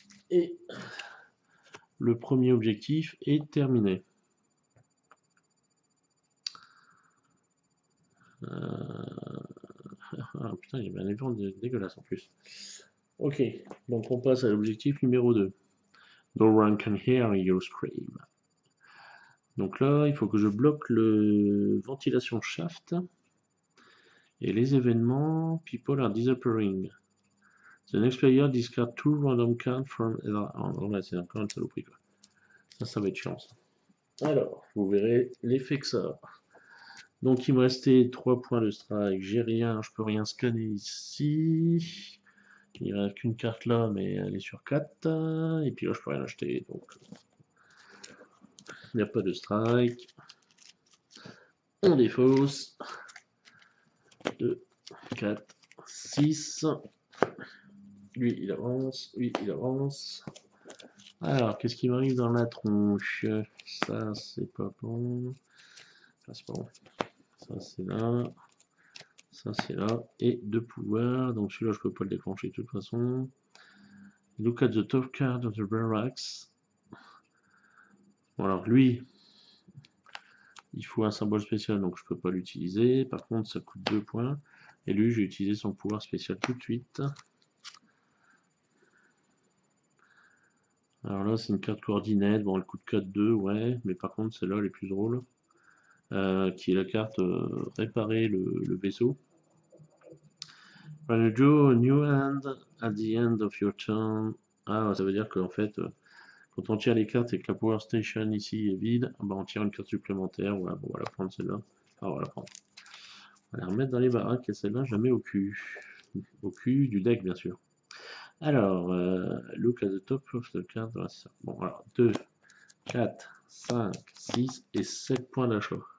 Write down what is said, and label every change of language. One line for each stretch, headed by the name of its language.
French: Et le premier objectif est terminé. Ah putain, il y avait un événement dégueulasse en plus. Ok, donc on passe à l'objectif numéro 2.
English: No one can hear you scream.
French: Donc là, il faut que je bloque le ventilation shaft et les événements
English: people are disappearing. The next player discard 2 random cards from...
French: Oh, là, c'est encore une saloperie quoi. Ça va être chiant ça. Alors, vous verrez l'effet que ça a. Donc il me restait 3 points de strike, j'ai rien, je peux rien scanner ici. Il ne reste qu'une carte là, mais elle est sur 4. Et puis là je peux rien acheter, donc il n'y a pas de strike. On défausse. 2, 4, 6. Lui il avance, lui il avance. Alors, qu'est-ce qui m'arrive dans la tronche? Ça c'est pas bon. Ça c'est pas bon. Ça c'est là. Ça c'est là. Et 2 pouvoirs. Donc celui-là je peux pas le déclencher de toute façon.
English: Look at the top card of the barracks.
French: Bon alors lui, il faut un symbole spécial donc je peux pas l'utiliser. Par contre ça coûte 2 points. Et lui j'ai utilisé son pouvoir spécial tout de suite. Alors là c'est une carte coordinate. Bon elle coûte 4-2 ouais. Mais par contre celle-là elle est plus drôle. Qui est la carte réparer le vaisseau.
English: When you draw a new hand at the end of your turn.
French: Ah ça veut dire qu'en fait quand on tire les cartes et que la Power Station ici est vide, bah on tire une carte supplémentaire. Voilà, bon, on va la prendre celle-là. Ah, on va la prendre. On va la remettre dans les baraques et celle-là, je la mets au cul. Au cul du deck, bien sûr.
English: Alors, look at the top of the card.
French: Voilà, ça. Bon, alors, 2, 4, 5, 6 et 7 points d'achat.